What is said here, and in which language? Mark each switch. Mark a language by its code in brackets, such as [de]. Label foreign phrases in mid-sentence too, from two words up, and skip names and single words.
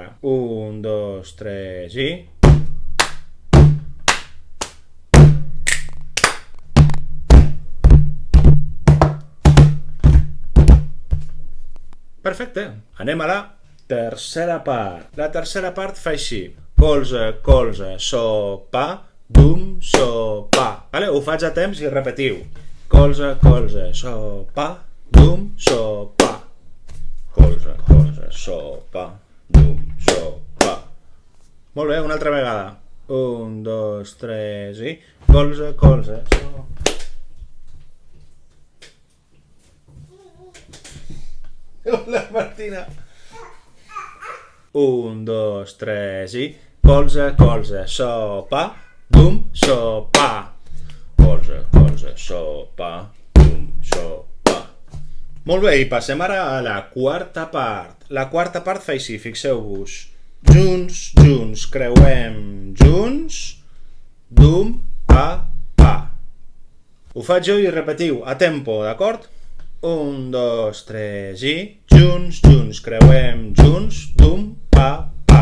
[ca] 1, 2, 3 i... Perfecte. Anem a la tercera part. La tercera part fa així. Colze, colze, so, pa, dum, so, pa. Vale? Ho faig a temps i repetiu. Colze, colze, so, pa, dum, so, pa. Colze, colze, so, pa, dum, so, pa. Molt bé, una altra vegada. 1, 2, 3 i... Colze, colze, so... Hola, Martina. 1, 2, 3 i... Colze, colze, so, pa, dum, so, pa. Colze, colze, so, pa, dum, so, pa. Molt bé, i passem ara a la quarta part. La quarta part fa així, fixeu-vos. Junts, junts, creuem, junts, dum, pa, pa. Ho faig jo i repetiu, a tempo, d'acord? 1, 2, 3 i... Junts, junts, creuem, junts, dum, pa, pa.